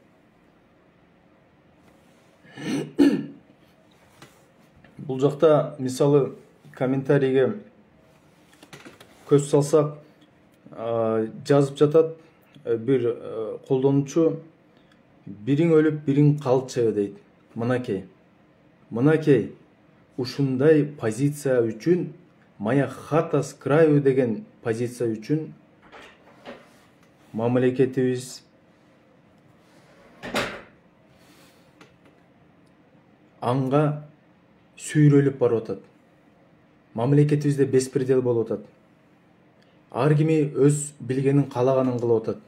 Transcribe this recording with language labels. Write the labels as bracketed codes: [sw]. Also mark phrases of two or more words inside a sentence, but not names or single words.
[ky] Бул жакта мисалы комментарийге көз салсак, жазып жатат бир колдонуучу, Бириң өлүп бириң калчу дейт. Мынакей ушундай позиция үчүн, [ru] моя хата с краю [ky] деген позиция үчүн мамлекетибиз анга сүйрөлүп барып атат. Мамлекетибизде беспредел болуп атат. Ар кими өз билгенин калаганын кылып атат.